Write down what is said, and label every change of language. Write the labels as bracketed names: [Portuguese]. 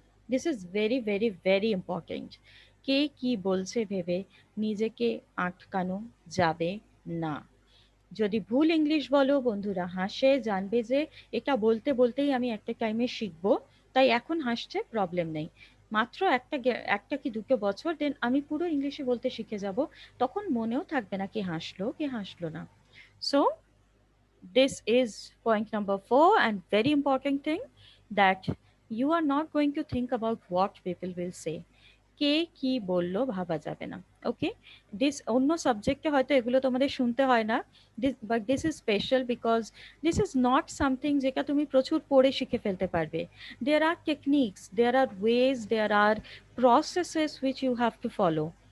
[English] This is very very very important. [Bangla] কে কি বলছে ভেবে নিজেকে আটকানো যাবে না। যদি ভুল ইংলিশ বলো, বন্ধুরা হাসে, জানবে যে এটা বলতে বলতেই আমি একটা টাইমে শিখবো, তাই এখন হাসছে, প্রবলেম নেই। মাত্র একটা কি দুটো বছর, দেন আমি পুরো ইংলিশে বলতে শিখে যাব। তখন মনেও থাকবে না কে হাসলো কে হাসলো না। [English] So this is point number 4 and very important thing, that you are not going to think about what people will say. [Bangla] কে কি বললো ভাবা যাবে না। ওকে? দিস অন্য সাবজেক্টে হয়তো এগুলো তোমাদের শুনতে হয় না, [English] but this is special because this is not something [Bangla] যেটা তুমি প্রচুর পড়ে শিখে ফেলতে পারবে। [English] There are techniques, there are ways, there are processes which you have to follow.